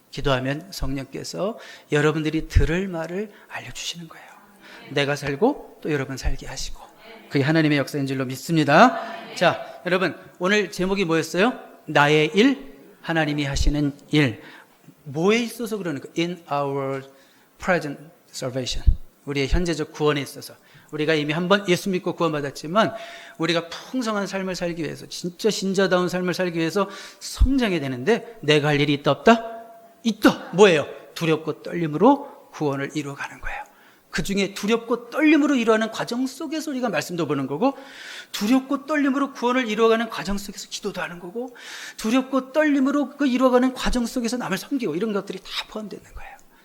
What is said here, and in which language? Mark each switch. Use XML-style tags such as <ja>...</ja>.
<ko>기도하면 성령께서 여러분들이 들을 말을 알려주시는 거예요. 내가 살고 또 여러분 살게 하시고, 그게 하나님의 역사인 줄로 믿습니다. 자, 여러분, 오늘 제목이 뭐였어요? 나의 일, 하나님이 하시는 일. 뭐에 있어서 그러는 거예요?</ko> <en>In our present salvation.</en> <ko>우리의 현재적 구원에 있어서. 우리가 이미 한번 예수 믿고 구원받았지만 우리가 풍성한 삶을 살기 위해서, 진짜 신자다운 삶을 살기 위해서 성장해야 되는데 내가 할 일이 있다 없다? 있다. 뭐예요? 두렵고 떨림으로 구원을 이루어가는 거예요. 그 중에 두렵고 떨림으로 이루어가는 과정 속에서 우리가 말씀도 보는 거고, 두렵고 떨림으로 구원을 이루어가는 과정 속에서 기도도 하는 거고, 두렵고 떨림으로 그 이루어가는 과정 속에서 남을 섬기고, 이런 것들이 다 포함되는 거예요.</ko>